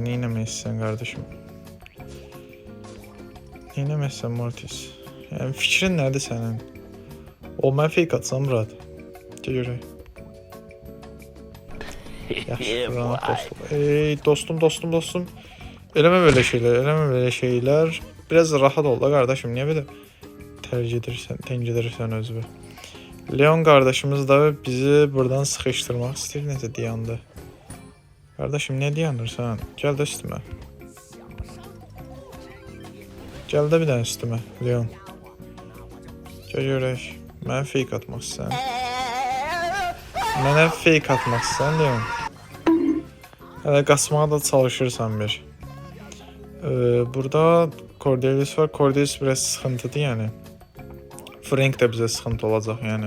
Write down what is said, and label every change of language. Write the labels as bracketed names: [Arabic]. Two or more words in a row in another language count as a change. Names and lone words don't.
[Azerbaijani] Nə etmək istəyirsən qardaşım? Nə etmək istəyirsən Mortis? Yəni fikrin nədir sənin? O mən fake atsam Murad. Görək. Yaxşı, dostum. Ey dostum. Eləmə belə şeylər. [Turkish] biraz rahat ol da kardeşim. Niye böyle tencedirsən özünü? Leon kardeşimiz da bizi buradan sıkıştırmak istiyor. Neyse dayandı. Kardeşim ne dayanırsan? Gel de üstüme. Gel de bir tane üstüme Leon. [Azerbaijani] Gel görək. Mənə fake atmaq istəyirsən. Mənə fake atmaq istəyirsən Leon. Hələ qaçmağa da çalışırsan bir. Burada Cordelius var. Cordelius biraz sıxıntıdır yəni. Frank da bizə sıxıntı olacaq yəni.